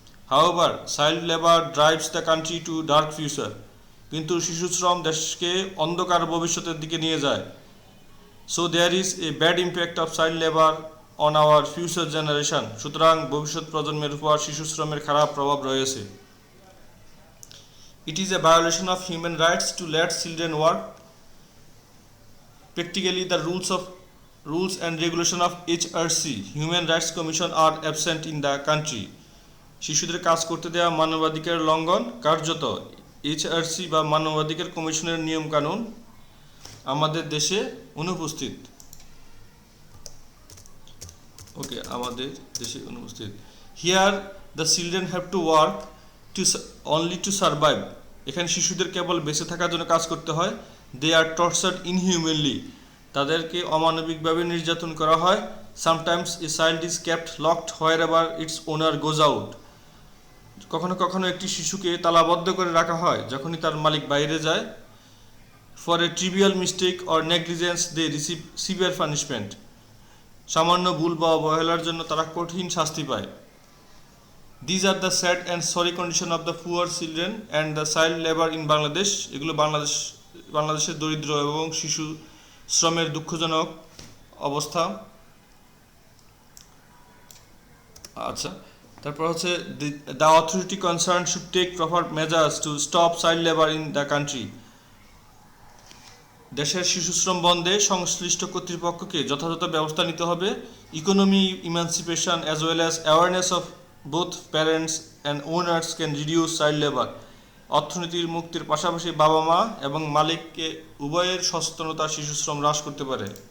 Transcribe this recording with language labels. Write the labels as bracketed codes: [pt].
[en] However, child labour drives the country to dark future. [bn] কিন্তু শিশু শ্রম দেশকে অন্ধকার ভবিষ্যতের দিকে নিয়ে যায়। [en] So there is a bad impact of child labour on our future generation. [bn] সুতরাং ভবিষ্যৎ প্রজন্মের উপর শিশু শ্রমের খারাপ প্রভাব রয়েছে। [en] It is a violation of human rights to let children work. Practically, the rules and regulation of HRC, Human Rights Commission, are absent in the country. [bn] শিশুদের কাজ করতে দেওয়া মানবাধিকার লঙ্ঘন। কার্যত HRC বা মানবাধিকার কমিশনের নিয়ম কানুন আমাদের দেশে অনুপস্থিত। [en] okay, [bn] আমাদের দেশে অনুপস্থিত। [en] Here the children have to work only to survive. [bn] এখানে শিশুদের কেবল বেঁচে থাকার জন্য কাজ করতে হয়। [en] They are tortured inhumanly. [bn] তাদেরকে অমানবিকভাবে নির্যাতন করা হয়। [en] Sometimes a child is kept locked wherever its owner goes out. [bn] কখনো কখনো একটি শিশুকে তালাবদ্ধ করে রাখা হয় যখনই তার মালিক বাইরে যায়। [en] For a trivial mistake or negligence they receive severe punishment. [bn] সামান্য ভুল বা অবহেলার জন্য তারা কঠিন শাস্তি পায়। [en] These are the sad and sorry condition of the poor children and the child labor in Bangladesh. [bn] এগুলো বাংলাদেশের দরিদ্র এবং শিশু শ্রমের দুঃখজনক অবস্থা। আচ্ছা, তারপর হচ্ছে [en] the authority concerned should take proper measures to stop child labor in the country. [bn] দেশের শিশু শ্রম বন্ধে সংশ্লিষ্ট কর্তৃপক্ষকে যথাযথ ব্যবস্থা নিতে হবে। [en] Economy emancipation as well as awareness of both parents and owners can reduce child labour. [bn] অর্থনীতির মুক্তির পাশাপাশি বাবা মা এবং মালিককে উভয়ের সচেতনতা শিশু শ্রম হ্রাস করতে পারে।